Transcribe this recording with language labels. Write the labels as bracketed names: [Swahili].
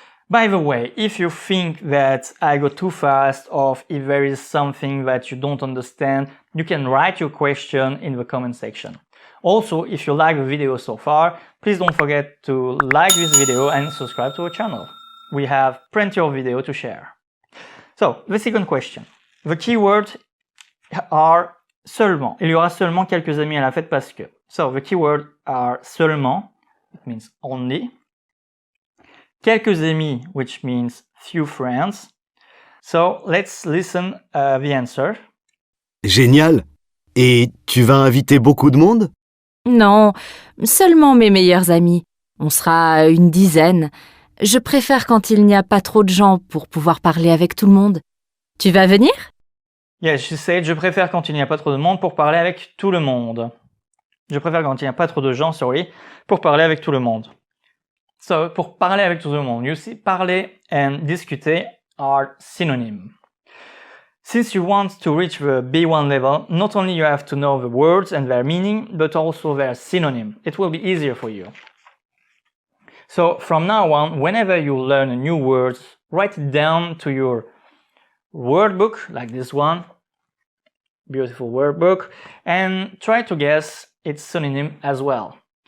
[English] By the way, if you think that I go too fast or if there is something that you don't understand, you can write your question in the comment section. Also, if you like the video so far, please don't forget to like this video and subscribe to our channel. We have plenty of video to share. So, the second question. The keywords are seulement. [French] Il y aura seulement quelques amis à la fête parce que. [English] So, the keywords are seulement, it means only. Quelques amis, which means few friends. So, let's listen the answer. [French] Génial. Et tu vas inviter beaucoup de monde? Non, seulement mes meilleurs amis. On sera une dizaine. Je préfère quand il n'y a pas trop de gens pour pouvoir parler avec tout le monde. Tu vas venir? [English] Yes, she said, [French] je préfère quand il n'y a pas trop de monde pour parler avec tout le monde. Je préfère quand il n'y a pas trop de gens, pour parler avec tout le monde. [English] So, pour parler [French] avec tout le monde, [English] you see, [French] parler and discuter [English] are synonyms. Since you want to reach the B1 level, not only you have to know the words and their meaning, but also their synonym. It will be easier for you. So from now on, whenever you learn a new word, write it down to your word book, like this one, beautiful word book, and try to guess its synonym as well.